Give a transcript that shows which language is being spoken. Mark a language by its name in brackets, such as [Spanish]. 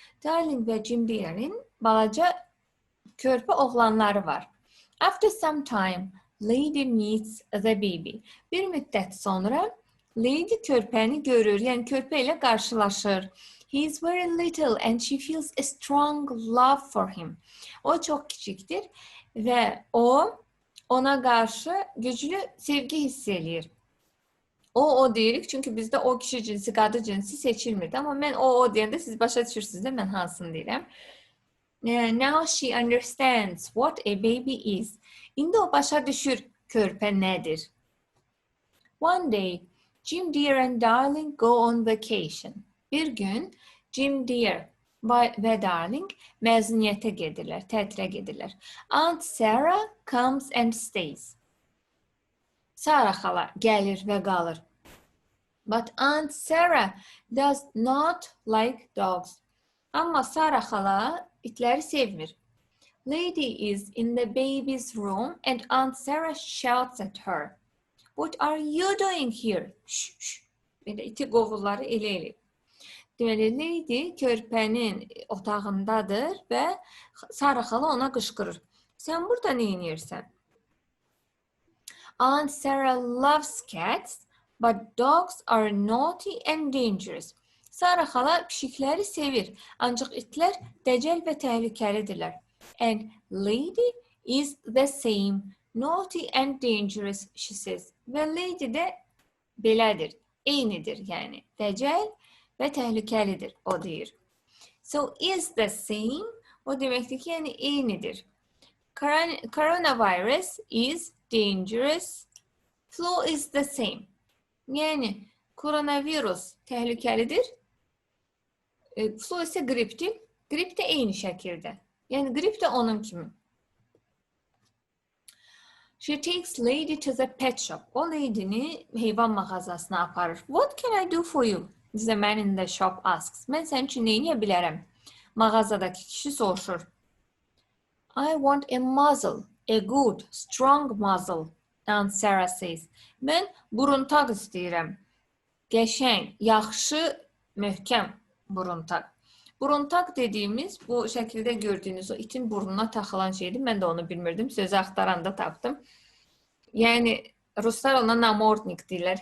[Azerbaijani] Darling və Jim Deere'nin balaca körpə oğlanları var. [English] After some time, Lady meets the baby. [Azerbaijani] Bir müddət sonra Lady körpəni görür, yəni körpə ilə qarşılaşır. [English] He is very little and she feels a strong love for him. [Azerbaijani] O çox kiçikdir və ona qarşı güclü sevgi hiss eləyir. O deyirik, çünki bizdə o kişi cinsi, qadı cinsi seçilmirdi. Amma mən o deyəndə siz başa düşürsünüz də mən hansını deyirəm. [English] Now she understands what a baby is. [Azerbaijani] İndi o başa düşür körpə nədir. [English] One day, Jim Deere and Darling go on vacation. [Azerbaijani] Bir gün Jim Deere və Darling məzuniyyətə gedirlər, tətilə gedirlər. [English] Aunt Sarah comes and stays. [Azerbaijani] Sarah xala gəlir və qalır. [English] But Aunt Sarah does not like dogs. [Azerbaijani] Amma Sarah xala itləri sevmir. [English] Lady is in the baby's room and Aunt Sarah shouts at her. What are you doing here? Şş, şş. [Azerbaijani] Belə iti qovulları elə. Deməli, Lady körpənin otağındadır və Sarah xala ona qışqırır. Sən burada nə edirsən? [English] Aunt Sarah loves cats, but dogs are naughty and dangerous. [Azerbaijani] Sarah xala pişikləri sevir, ancaq itlər dəcəl və təhlükəlidirlər. [English] And Lady is the same, naughty and dangerous, she says. [Azerbaijani] Və Lady də belədir, eynidir, yəni dəcəl və təhlükəlidir, o deyir. [English] So is the same, [Azerbaijani] o deməkdir ki, yəni eynidir. [English] Coronavirus is dangerous, flu is the same. [Azerbaijani] Yəni koronavirus təhlükəlidir, flu isə qripdir, qrip də eyni şəkildə. Yəni qrip də onun kimi. [English] She takes Lady to the pet shop. [Azerbaijani] O Lady'ni heyvan mağazasına aparır. [English] What can I do for you? The man in the shop asks. [Azerbaijani] Mən sənin üçün nə edə bilərəm? Mağazadakı kişi soruşur. [English] I want a muzzle, a good, strong muzzle, Aunt Sarah says. [Azerbaijani] Mən buruntaq istəyirəm. Qəşəng, yaxşı, möhkəm buruntaq. Buruntaq dediyimiz bu şəkildə gördüyünüz o itin burnuna taxılan şeydir. Mən də onu bilmirdim. Sözü axtaranda tapdım. Yəni ruslar ona namordnik deyirlər.